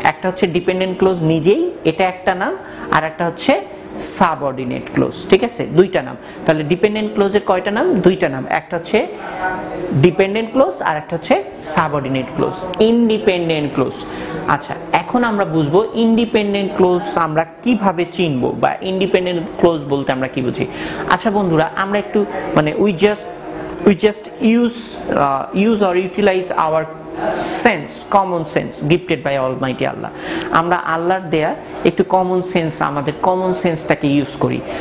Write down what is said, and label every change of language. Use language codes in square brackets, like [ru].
[bn] একটা হচ্ছে dependent close নিজেই, এটা একটা নাম, আর একটা হচ্ছে সাবঅর্ডিনেট ক্লোজ, ঠিক আছে? দুইটা নাম। তাহলে ডিপেন্ডেন্ট ক্লোজের কয়টা নাম? দুইটা নাম। একটা হচ্ছে ডিপেন্ডেন্ট ক্লোজ আর একটা হচ্ছে সাবঅর্ডিনেট ক্লোজ, ইন্ডিপেন্ডেন্ট ক্লোজ। আচ্ছা, এখন আমরা বুঝবো ইন্ডিপেন্ডেন্ট ক্লোজ আমরা কিভাবে চিনবো বা ইন্ডিপেন্ডেন্ট ক্লোজ বলতে আমরা কি বুঝি। আচ্ছা বন্ধুরা, আমরা একটু মানে [en] we just use or utilize our common sense gifted by Almighty Allah. [bn] আমরা আল্লাহর দেয়া একটু কমন সেন্স, আমাদের কমন সেন্সটাকে ইউজ করি।